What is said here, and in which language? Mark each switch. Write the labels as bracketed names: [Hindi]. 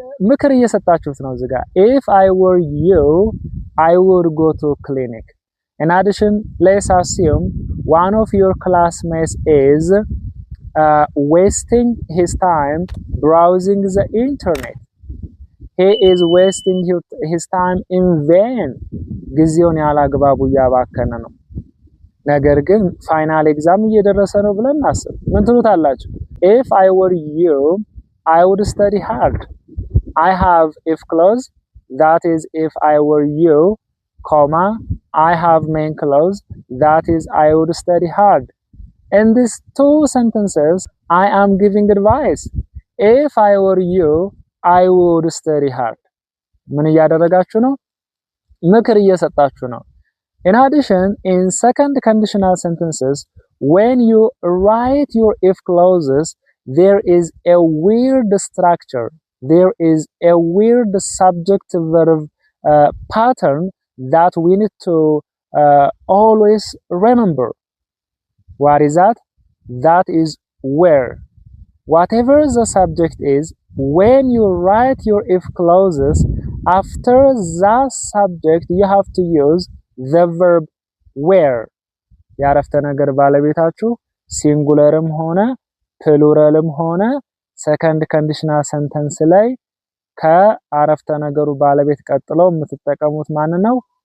[Amharic] ምክር እየሰጣችሁት ነው እዚህ ጋር። [English] If I were you, I would go to clinic. In addition, let's assume one of your classmates is wasting his time browsing the internet. He is wasting his time in vain. [Amharic] ጊዜውን ያላግባቡ እያባከነ ነው። ነገር ግን ፋይናል ኤግዛም እየደረሰ ነው ብለን እናስብ። ምን ትሉታላችሁ? [English] If I were you, I would study hard. I have if clause, that is if I were you, comma, I have main clause, that is I would study hard. In these two sentences, I am giving advice. If I were you, I would study hard. [Amharic] ምን እያደረጋችሁ ነው? ምክር እየሰጣችሁ ነው። [English] In addition, in second conditional sentences, when you write your if clauses, there is a weird structure. There is a weird subject-verb pattern that we need to always remember. What is that? That is where. Whatever the subject is, when you write your if clauses, after the subject, you have to use the verb where. [Amharic] የአረፍተ ነገር ባለቤታችሁ ሲንጉለርም ሆነ ፕሉራልም ሆነ ሰከንድ ኮንዲሽናል ሰንተንስ ላይ ከአረፍተ ነገሩ ባለቤት ቀጥሎ የምትጠቀሙት ማን ነው?